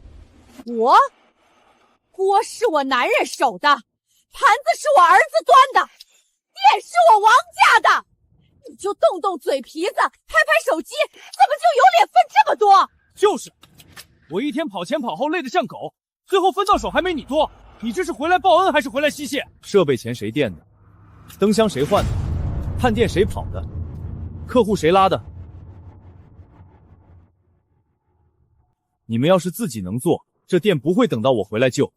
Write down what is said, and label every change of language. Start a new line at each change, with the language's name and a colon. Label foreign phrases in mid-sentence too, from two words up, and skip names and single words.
Chinese: 鍋是我男人守的，盤子是我兒子端的，店是我王家的，你就动動嘴皮子，拍拍手機，怎麼就有臉分這麼多？就是，我一天跑前跑後累得像狗，最後分到手還沒你多。你這是回來報恩還是回來吸血？設備錢誰墊的？燈箱誰換的？探店誰跑的？客戶誰拉的？你們要是自己能做，這店不會等到我回來救。